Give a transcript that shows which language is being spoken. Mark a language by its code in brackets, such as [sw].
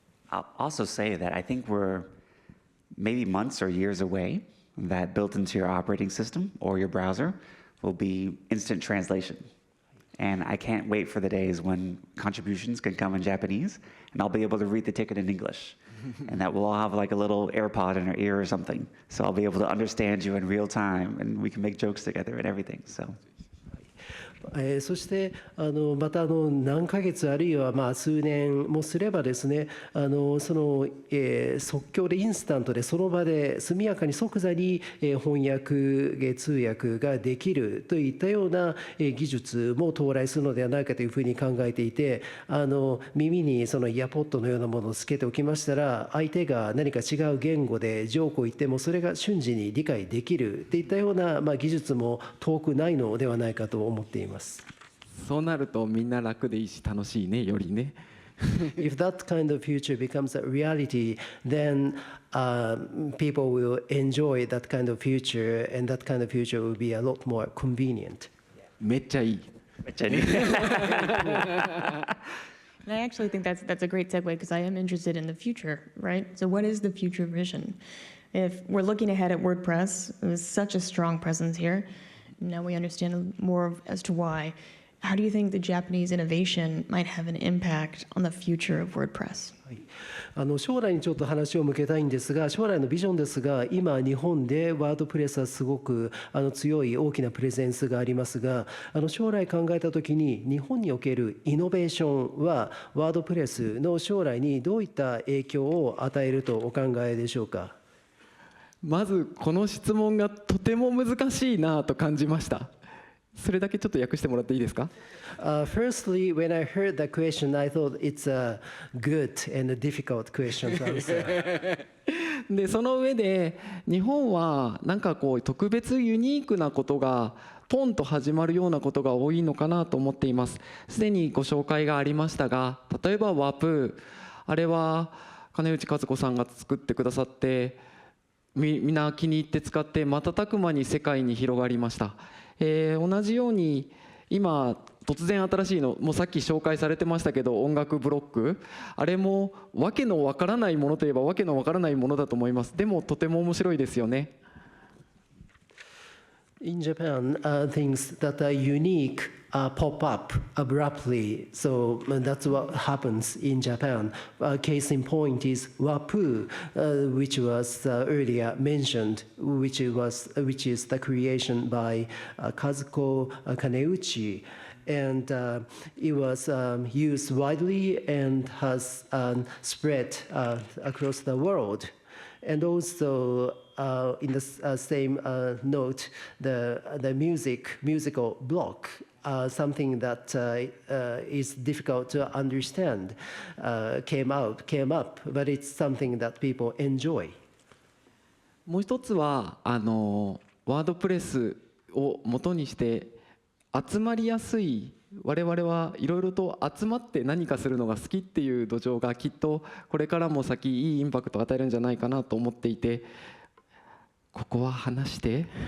[en] I'll also say that I think we're maybe months or years away that built into your operating system or your browser will be instant translation. And I can't wait for the days when contributions can come in Japanese and I'll be able to read the ticket in English. And that we'll all have like a little AirPod in our ear or something. So I'll be able to understand you in real time and we can make jokes together and everything. So. [ja] そしてまた何ヶ月あるいは数年もすればですね即興でインスタントでその場で速やかに即座に翻訳通訳ができるといったような技術も到来するのではないかというふうに考えていて耳にそのイヤポッドのようなものをつけておきましたら相手が何か違う言語でジョークを言ってもそれが瞬時に理解できるといったような技術も遠くないのではないかと思っています。そうなるとみんな楽でいいし楽しいねよりね。 [en] If that kind of future becomes a reality, then people will enjoy that kind of future, and that kind of future will be a lot more convenient. [ja] めっちゃいい。めっちゃいい。 [en] And I actually think that's a great segue because I am interested in the future, right? So what is the future vision? If we're looking ahead at WordPress, it was such a strong presence here. Now we understand more as to why. How do you think the Japanese innovation might have an impact on the future of WordPress? [ja] 将来にちょっと話を向けたいんですが将来のビジョンですが今日本でワードプレスはすごく強い大きなプレゼンスがありますが将来考えた時に日本におけるイノベーションはワードプレスの将来にどういった影響を与えるとお考えでしょうか。まずこの質問がとても難しいなと感じました。それだけちょっと訳してもらっていいですか？ [en] Firstly, when I heard the question, I thought it's a good and a difficult question to answer. [ja] でその上で日本はなんかこう特別ユニークなことがポンと始まるようなことが多いのかなと思っています。すでにご紹介がありましたが、例えばワプあれは金内和子さんが作ってくださってみんな気に入って使って瞬く間に世界に広がりました。同じように今突然新しいのもうさっき紹介されてましたけど音楽ブロックあれもわけのわからないものといえばわけのわからないものだと思います。でもとても面白いですよね。 [en] In Japan, things that are unique pop up abruptly. So that's what happens in Japan. Case in point is Wapu, which was earlier mentioned, which is the creation by Kazuko Kaneuchi. And it was used widely and has spread across the world. And also, in the same note, the musical block, something that is difficult to understand, came up, but it's something that people enjoy. [ja] もう一つはワードプレスを元にして集まりやすい我々はいろいろと集まって何かするのが好きっていう土壌がきっとこれからも先いいインパクトを与えるんじゃないかなと思っていてここは話して。